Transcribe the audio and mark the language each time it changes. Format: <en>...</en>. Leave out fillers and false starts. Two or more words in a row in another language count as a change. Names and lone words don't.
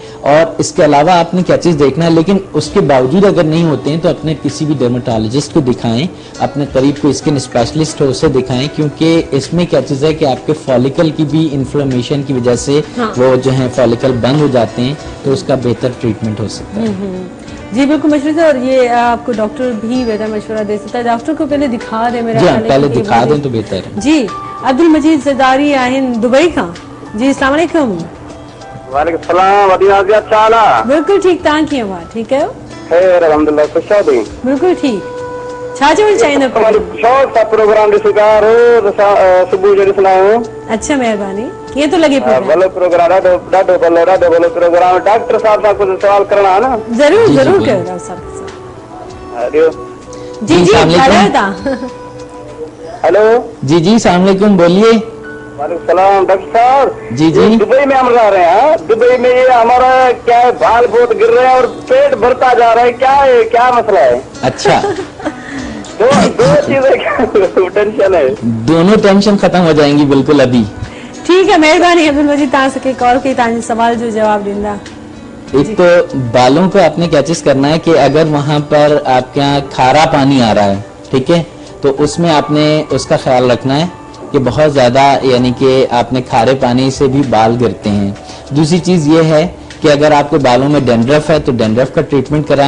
<ur>اور اس کے علاوہ آپ نے کیا چیز دیکھنا ہے، لیکن اس کے باوجود اگر نہیں ہوتے ہیں تو اپنے کسی بھی ڈرماٹولوجسٹ کو دکھائیں، اپنے قریب کوئی</ur> <en>skin specialist</en> <ur>ہو اسے دکھائیں، کیونکہ اس میں کیا چیز ہے کہ آپ کے فولیکل کی بھی انفلیمیشن کی وجہ سے وہ جو ہے فولیکل بند ہو جاتے ہیں، تو اس کا بہتر ٹریٹمنٹ ہو سکتا ہے. جی بالکل مشہور ہے. اور یہ آپ کو ڈاکٹر بھی بہتر مشورہ دے سکتا ہے۔ ڈاکٹر کو پہلے دکھا دے میرا خیال ہے، پہلے دکھا دیں تو بہتر ہے. جی عبدالمجید زرداری آہن دبئی کا۔ جی</ur> <ar>السلام علیکم. وعلیکم سلام,</ar> <ur>اچھا حال ہے? بالکل ٹھیک,</ur> <sd>तव्हां कीअं हुआ?</sd> <ur>ٹھیک ہے</ur> <sd>खैर अल्हम्दुलिल्लाह, खुश आहियो?</sd> <ur>بالکل ٹھیک.</ur> <sd>छा चवणु चाहींदा? शौक़ सां प्रोग्राम ॾिसंदा सुबुह जो ॾिसंदा आहियूं। अच्छा मेहरबानी। कीअं थो लॻे प्रोग्राम? भलो प्रोग्राम, ॾाढो भलो प्रोग्राम। डॉक्टर साहब सां कुझु सवाल करणा है ना? जरूर जरूर कयो डॉक्टर साहब। हेलो जी जी ॻाल्हायो था। हेलो</sd> <ur>جی جی</ur> <ar>السلام علیکم,</ar> <ur>बोलिए।</ur> <ar>وعلیکم سلام</ar> <ur>ڈاکٹر صاحب. جی جی دبئی میں ہم رہ رہے ہیں. دبئی میں یہ ہمارا کیا ہے، بال بہت گر رہے ہیں اور پیٹ بھرتا جا رہا ہے، کیا مسئلہ ہے? अच्छा دو چیزیں ٹینشن ہے. دونوں ٹینشن ختم ہو جائیں گی بالکل ابھی. ٹھیک ہے</ur> <sd>मेहरबानी अब्दुल मजीद, तव्हां सके कॉल कई, तव्हांजे सवाल जो जवाब ॾींदा।</sd> <ur>ایک تو بالوں کو آپ نے کیا چیز کرنا ہے کہ اگر وہاں پر آپ کے یہاں کھارا پانی آ رہا ہے، ٹھیک ہے، تو اس میں آپ نے اس کا خیال رکھنا ہے کہ بہت زیادہ یعنی کہ آپ نے کھارے پانی سے بھی بال گرتے ہیں. دوسری چیز یہ ہے کہ اگر آپ کے بالوں میں ڈینڈرف ہے تو ڈینڈرف کا ٹریٹمنٹ کرائیں.</ur>